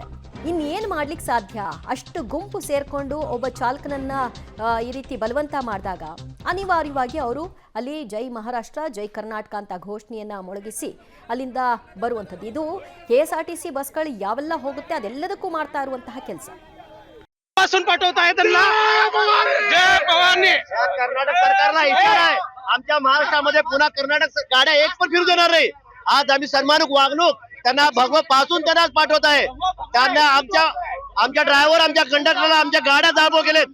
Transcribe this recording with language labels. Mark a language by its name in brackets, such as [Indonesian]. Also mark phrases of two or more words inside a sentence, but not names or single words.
[Kannada] ಇನ್ನೇನು ಮಾಡ್ಲಿಕ್ಕೆ ಸಾಧ್ಯ? ಅಷ್ಟು ಗುಂಪು ಸೇರ್ಕೊಂಡು ಒಬ್ಬ ಚಾಲಕನನ್ನ ಈ ರೀತಿ ಬಲವಂತ ಮಾಡಿದಾಗ ಅನಿವಾರ್ಯವಾಗಿ ಅವರು ಅಲ್ಲಿ ಜೈ ಮಹಾರಾಷ್ಟ್ರ ಜೈ ಕರ್ನಾಟಕ ಅಂತ ಘೋಷಣೆಯನ್ನ ಮೊಳಗಿಸಿ ಅಲ್ಲಿಂದ ಬರುವಂಥದ್ದು. ಇದು ಕೆಎಸ್ಆರ್ಟಿಸಿ ಬಸ್ಗಳು ಯಾವೆಲ್ಲ ಹೋಗುತ್ತೆ ಅದೆಲ್ಲದಕ್ಕೂ ಮಾಡ್ತಾ ಇರುವಂತಹ ಕೆಲಸ. [Marathi] पाठवत आहे त्यांना जय पवारनी कर्नाटक सरकारला इशारा आहे. आमच्या महाराष्ट्रामध्ये पुन्हा कर्नाटक गाड्या एक पण फिरू देणार नाही. आज आम्ही सन्मानित वागणूक त्यांना भगवत पासून त्यांना पाठवत आहे. त्यांना आमच्या ड्रायव्हर आमच्या कंडक्टरला आमच्या गाड्या दाबो केलेत.